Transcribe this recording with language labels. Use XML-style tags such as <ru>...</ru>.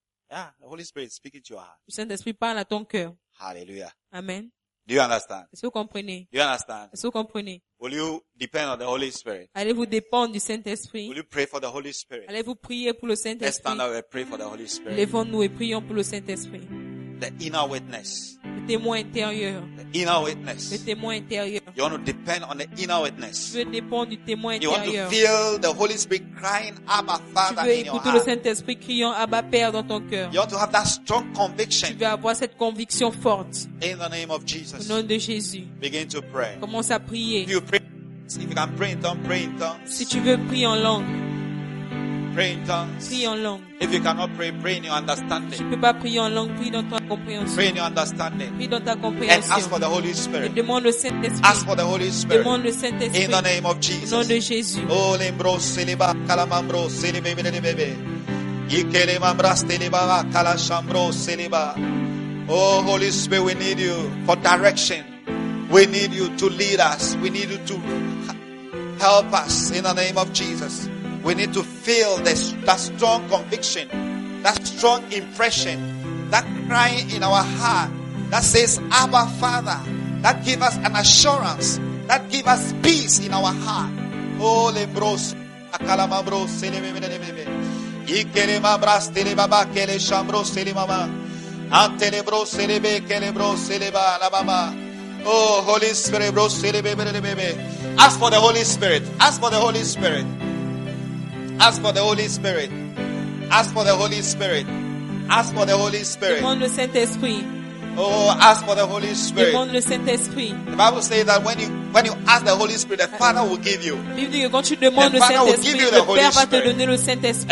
<en>Yeah, the Holy Spirit is speaking to your heart.</en> <fr>Le Saint-Esprit parle à ton cœur.</fr> <en>Hallelujah. Amen. Do you understand?</en> <fr>Est-ce que vous comprenez?</fr> <en>Do you understand?</en> <fr>Est-ce que vous comprenez?</fr> <en>Will you depend on the Holy Spirit?</en> <fr>Allez-vous dépendre du Saint-Esprit?</fr> <en>Will you pray for the Holy Spirit?</en> <fr>Allez-vous prier pour le Saint-Esprit?</fr> <en>Let's stand up and pray for the Holy Spirit.</en> <fr>Lèvons-nous et prions pour le Saint-Esprit.</fr> <en>The inner witness.</en> <fr>Le témoin intérieur.</fr> <en>The inner witness.</en> <fr>Le témoin intérieur.</fr> <en>You want to depend on the inner witness.</en> <fr>Tu veux dépendre du témoin</fr> <en>you</en> <fr>intérieur.</fr> <en>You want to feel the Holy Spirit crying, Abba Father, in your heart.</en> <fr>Tu veux écouter le Saint-Esprit criant Abba Père dans ton cœur.</fr> <en>You want to have that strong conviction.</en> <fr>Tu veux avoir cette conviction forte.</fr> <en>In the name of Jesus.</en> <fr>Au nom de Jésus.</fr> <en>Begin to pray.</en> <fr>Commence à prier.</fr> <en>If you pray, if you can pray in tongues, pray in tongues.</en> <fr>Si tu veux prier en langue.</fr> <en>Pray in tongues.</en> <fr>Prie en langue.</fr> <en>If you cannot pray, pray in your understanding.</en> <fr>Tu ne peux pas prier en langue, prie dans ta compréhension.</fr> <en>Pray in your understanding.</en> <fr>Prie dans ta compréhension.</fr> <en>And ask for the Holy Spirit.</en> <fr>Et demande le Saint-Esprit.</fr> <en>Ask for the Holy Spirit.</en> <fr>Demande le Saint-Esprit.</fr> <en>In the name of Jesus.</en> <fr>Au nom de Jésus. Oh, l'embrosse, les bas, calamambro, c'est les bébés, les bébés. Yke, les mambras, c'est les bas, calachambro, c'est les bas.</fr> <en>Oh, Holy Spirit, we need you for direction. We need you to lead us. We need you to help us in the name of Jesus. We need to feel that strong conviction, that strong impression, that crying in our heart that says, Abba Father, that give us an assurance, that give us peace in our heart. Oh, le bros, akalama bros, selebebebebebe. Ikelema bras, telebaba, kele shambro, selebaba. Ante le bros, selebe, kele bros, seleba, la baba. Oh, Holy Spirit, bros, selebebebebebe. Ask for the Holy Spirit, ask for the Holy Spirit. Ask for the Holy Spirit. Ask for the Holy Spirit. Ask for the Holy Spirit.</en> <fr>Demande le Saint-Esprit.</fr> <en>Oh, ask for the Holy Spirit.</en> <fr>Demande le Saint-Esprit.</fr> <en>The Bible says that when you ask the Holy Spirit, the Father will give you.</en> <fr>Bible dit que quand tu demandes le Saint-Esprit, le Père va te donner le Saint-Esprit.</fr>